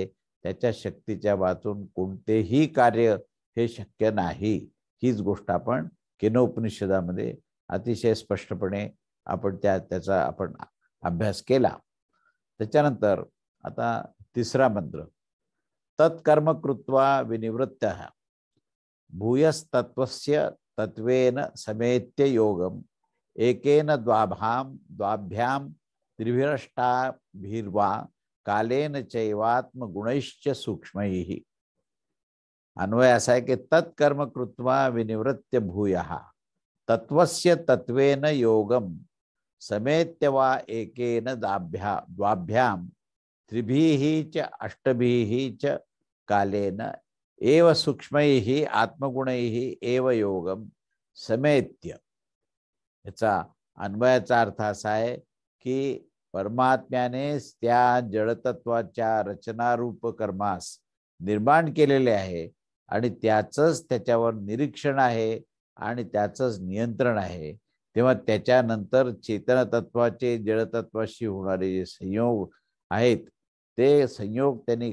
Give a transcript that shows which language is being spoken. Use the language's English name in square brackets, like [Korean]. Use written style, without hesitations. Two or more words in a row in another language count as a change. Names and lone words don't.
[Marathi] त्याच्या शक्तीच्या वाचून कोणतेही कार्य हे शक्य नाही. हीच गोष्ट आपण केनोपनिषदामध्ये अतिशय स्पष्टपणे त्याचा आपण अभ्यास केला. त्याच्यानंतर आता तिसरा मंत्र, [Sanskrit] तत्कर्म कृत्वा विनिवृत्तः भूयस्तत्वस्य तत्वेन समेत्य योगम एकेन द्वाभ्याम त्रिभिरष्टाभिर्वा कालेन चैवात्मगुणैश्च सूक्ष्मैः. [Marathi] अन्वय असा आहे की [Sanskrit] तत्कर्म कृत्वा विनिवृत्य भूयः तत्वस्य तत्वेन योगम समेत्य वा एकेन द्वाभ्याम त्रिभिः च अष्टभिः च कालेन एव सूक्ष्मैः आत्मगुणैः एव योगम समेत्य. [Marathi] याचा अन्वयाचा अर्थ असा आहे की परमात्म्याने त्या जडतत्वाच्या रचनारूप कर्मास निर्माण केलेले आहे आणि त्याचंच त्याच्यावर निरीक्षण आहे आणि त्याचंच नियंत्रण आहे, तेव्हा त्याच्यानंतर चेतन तत्वाचे जडतत्वाशी होणारे जे संयोग आहेत ते संयोग त्यांनी